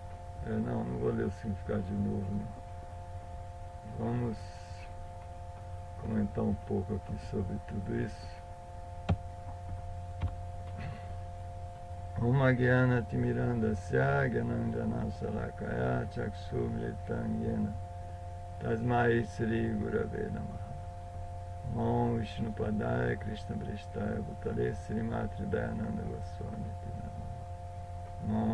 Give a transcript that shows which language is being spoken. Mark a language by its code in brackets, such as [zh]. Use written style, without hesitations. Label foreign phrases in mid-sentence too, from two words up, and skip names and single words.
[pt] não vou ler o significado de novo, né? Vamos comentar um pouco aqui sobre tudo isso. [sa] Om Gyana Timirandasya Gyananjana Salakaya Chakshumritam Yena Tasmai Sri Gurave Namaha. Om Vishnu Padaya Krishna Prestaya Bhutale Srimati Dayananda Goswami Namaha.